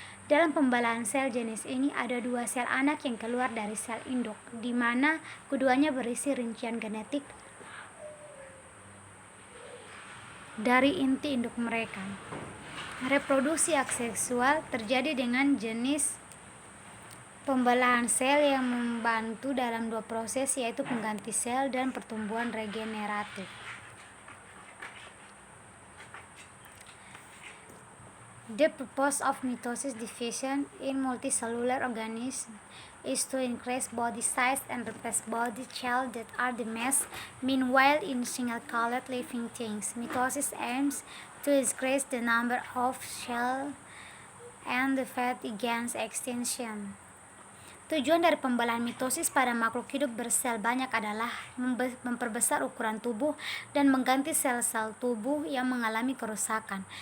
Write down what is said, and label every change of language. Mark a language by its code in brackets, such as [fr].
[id] Dalam pembelahan sel jenis ini ada dua sel anak yang keluar dari sel induk, di mana keduanya berisi rincian genetik dari inti induk mereka. Reproduksi aseksual terjadi dengan jenis pembelahan sel yang membantu dalam dua proses, yaitu pengganti sel dan pertumbuhan regeneratif. [en] The purpose of mitosis division in multicellular organisms is to increase body size and replace body cells that are damaged. Meanwhile, in single-celled living things, mitosis aims to increase the number of cells and the fight against extinction. [id] Tujuan dari pembelahan mitosis pada makhluk hidup bersel banyak adalah memperbesar ukuran tubuh dan mengganti sel-sel tubuh yang mengalami kerusakan.